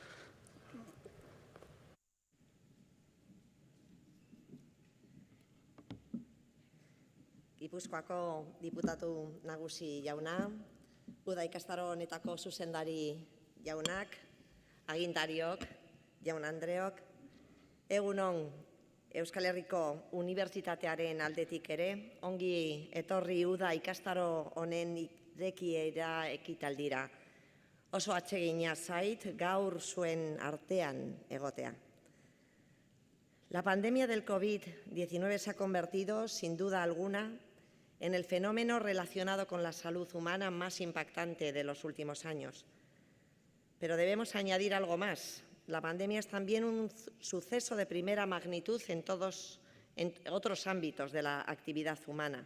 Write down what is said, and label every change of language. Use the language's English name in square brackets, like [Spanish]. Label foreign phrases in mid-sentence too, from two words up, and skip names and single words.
[Basque] Gipuzkoako diputatu nagusi jauna, uda ikastaro honetako zuzendari jaunak, agintariok, jaun Andreok, egunon Euskal Herriko Unibertsitatearen aldetik ere, ongi etorri uda ikastaro honen irekiera ekitaldira. Oso atsegina zait gaur zuen artean egotea. [Spanish] La pandemia del COVID-19 se ha convertido, sin duda alguna, en el fenómeno relacionado con la salud humana más impactante de los últimos años. Pero debemos añadir algo más. La pandemia es también un suceso de primera magnitud en otros ámbitos de la actividad humana.